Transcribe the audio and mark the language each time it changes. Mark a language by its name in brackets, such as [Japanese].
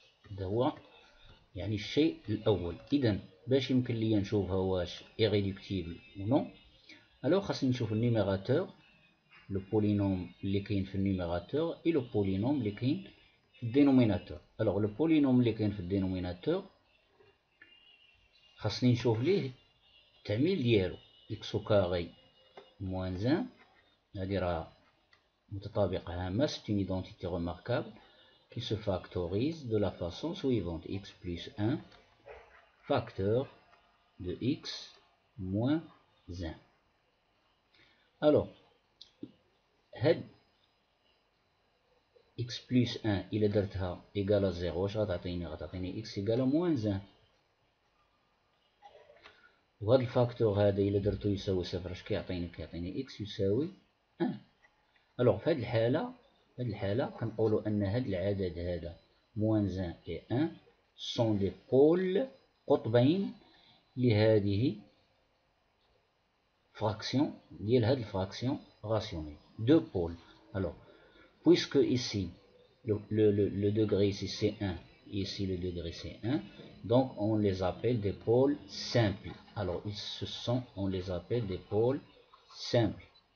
[Arabic] هذا هو يعني الشيء الاول. اذا باش يمكن لي نشوفها واش ايريدكتيبل [French] ou non alors [Arabic] خاصني نشوف النيميراتور [French] le polynôme [Arabic] اللي كاين في النيميراتور [French] et le polynôme [Arabic] اللي كاين في الدينوميناتور. [French] alors le polynôme [Arabic] اللي كاين في الدينوميناتور خاصني نشوف ليه التعميل ديالو [French] x au carré moins 1. [Arabic] هذه راه متطابقة هامة. [French] c'est une identité remarquable qui se factorise de la façon suivante: x plus 1 facteur de x moins 1. [Arabic] alors هاد x plus 1 إلا درتها إيكال 0 واش غتعطيني x إيكال موان 1. وهاد الفاكتور هذا إلا درتو يساوي صفر اش كيعطيني x يساوي 1. الوغ في هاد الحالة كنقولو أن هاد العدد هذا موان 1 و 1 سون دي بول قطبين لهذه fraction ديال هاد الفراكسيون راسيونيل. [French] دو بول. alors puisque ici le degré ici c'est 1, ici le degré c'est 1, donc on les appelle des pôles simples. alors on les appelle des pôles simples.